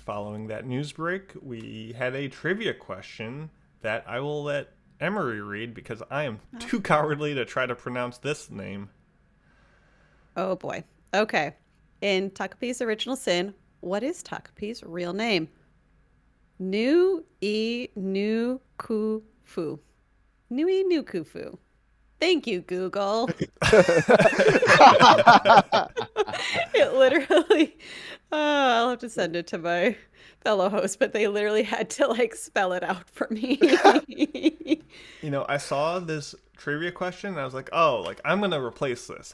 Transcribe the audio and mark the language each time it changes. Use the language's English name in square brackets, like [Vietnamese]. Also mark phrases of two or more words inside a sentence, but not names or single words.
[English] Following that news break, we had a trivia question that I will let Emery read because I am too cowardly to try to pronounce this name. Oh boy. Okay. In Takopi's original sin, what is Takopi's real name? Nu-i Nu-ku-fu. Nui Nu-ku-fu. Thank you, Google. It literally, I'll have to send it to my fellow host, but they literally had to spell it out for me. You know, I saw this trivia question and I was like, oh, I'm going to replace this.